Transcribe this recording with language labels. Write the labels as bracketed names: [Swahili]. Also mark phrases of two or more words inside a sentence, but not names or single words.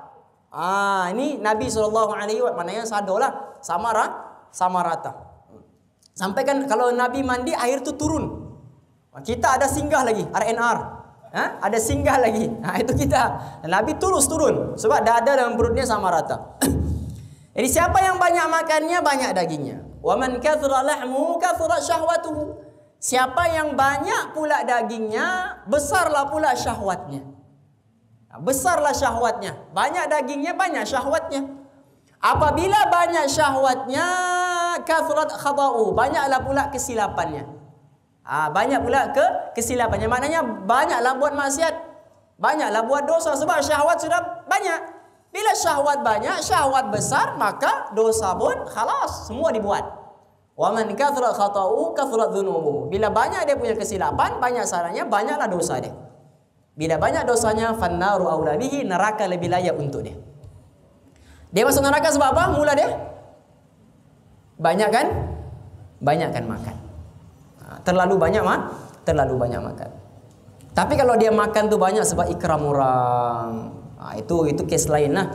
[Malay] Ini Nabi SAW, maknanya sadolah sama rata. Sampai kan kalau Nabi mandi air tu turun. Kita ada singgah lagi, RNR. Ada singgah lagi. Itu kita. Nabi terus turun sebab dada dan perutnya sama rata. Jadi siapa yang banyak makannya, banyak dagingnya. [Arabic] ومن كثر لحمه كثرت شهوته. [Malay] Siapa yang banyak pula dagingnya, besarlah pula syahwatnya. Besarlah syahwatnya. Banyak dagingnya, banyak syahwatnya. Apabila banyak syahwatnya, [Arabic] كثرت خطاياه, [Malay] banyaklah pula kesilapannya. Banyak pula kesilapannya. Maknanya banyaklah buat maksiat, banyaklah buat dosa sebab syahwat sudah banyak. Bila syahwat banyak, syahwat besar, maka dosa pun khalas, semua dibuat. [Arabic] ومن كثرت خطاياه كثرت ذنوبه. [Malay] Bila banyak dia punya kesilapan, banyak salahnya, banyaklah dosa dia. Bila banyak dosanya, [Arabic] فالنار أولى به, [Malay] neraka lebih layak untuk dia. Dia masuk neraka sebab apa? Mula dia banyak kan makan. Terlalu banyak makan. Tapi kalau dia makan tu banyak sebab ikram orang, itu kes lain lah.